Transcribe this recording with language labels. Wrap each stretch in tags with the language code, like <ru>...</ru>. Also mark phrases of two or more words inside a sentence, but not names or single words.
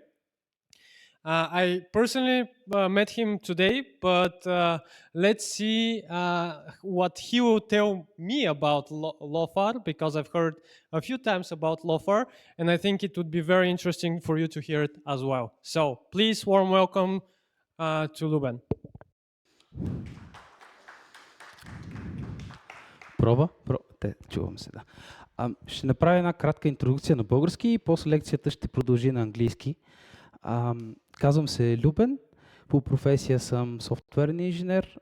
<en>I personally met him today, but let's see what he will tell me about LOFAR, because I've heard a few times about LOFAR, and I think it would be very interesting for you to hear it as well. So please, warm welcome to Lyuben.</en> <bg>Чувам се, да. Ще направя една кратка интродукция на български и после лекцията ще продължи на английски. Казвам се Любен, по професия съм софтуерен инженер.</bg>